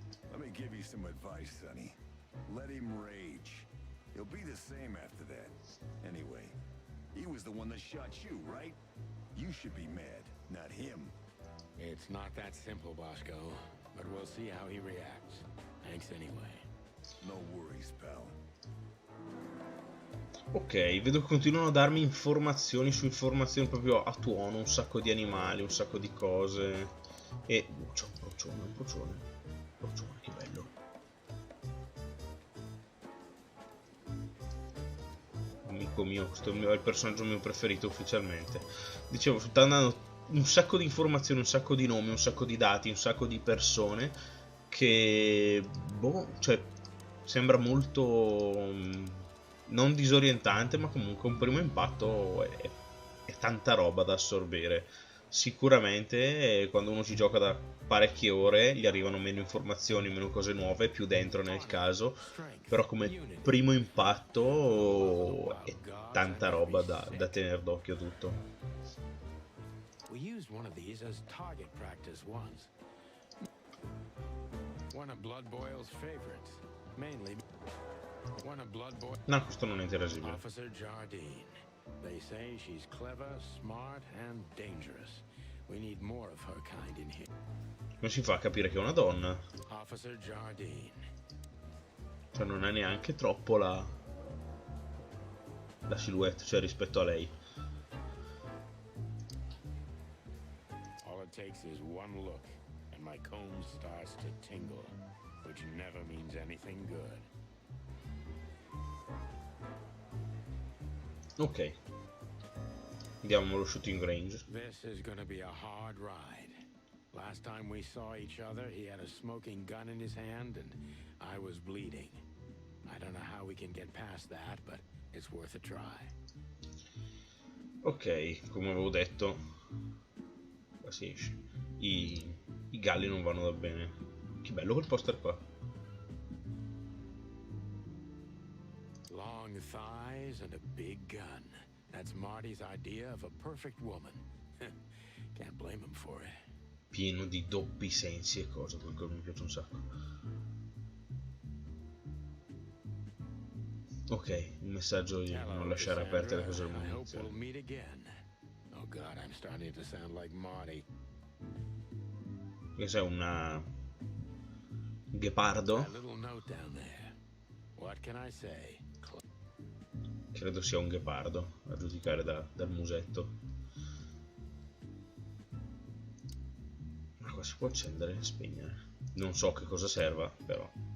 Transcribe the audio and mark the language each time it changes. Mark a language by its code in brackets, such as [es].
[en] Let me give you some advice, Sonny. Let him rage. He'll be the same after that. Anyway, he was the one that shot you, right? You should be mad, not him. It's not that simple, Bosco, but we'll see how he reacts. Thanks anyway. No worries, pal. [it] Ok, vedo che continuano a darmi informazioni su informazioni proprio a tuono, un sacco di animali, un sacco di cose. E c'è un procione, che bello. Amico mio, questo è il personaggio mio preferito ufficialmente. Dicevo, sta andando un sacco di informazioni, un sacco di nomi, un sacco di dati, un sacco di persone che, boh, cioè, sembra molto non disorientante, ma comunque un primo impatto è tanta roba da assorbire. Sicuramente quando uno ci gioca da parecchie ore gli arrivano meno informazioni, meno cose nuove, più dentro nel caso, però come primo impatto è tanta roba da tenere d'occhio tutto. [en] We used one of these as target practice once. One of Blood Boil's favorites, mainly one of Blood Boil. [it] No, questo non è interagibile. [en] Officer Jardine. They say she's clever, smart, and dangerous. We need more of her kind in here. [it] Come si fa a capire che è una donna? [en] Officer Jardine. [it] Cioè non è neanche troppo la silhouette, cioè rispetto a lei. [en] All it takes is one look, and my comb starts to tingle, which never means anything good. [it] Ok. Andiamo allo shooting range. [en] This is gonna be a hard ride. Last time we saw each other, he had a smoking gun in his hand, and I was bleeding. I don't know how we can get past that, but it's worth a try. [it] Ok, come avevo detto, qua si esce. I galli non vanno da bene. Che bello quel poster qua. [en] Long thighs and a big gun. That's Marty's idea of a perfect woman. Can't blame him for it. [it] Pieno di doppi sensi e cose, quello mi piace un sacco. Ok, il messaggio di non lasciare aperte le cose al [en] I hope we'll meet again. Oh God, I'm starting to sound like Marty. [it] Che sei una Ghepardo? [en] That little note down there. What can I say? [it] Credo sia un ghepardo, a giudicare dal musetto. Ma qua si può accendere e spegnere. Non so che cosa serva, però.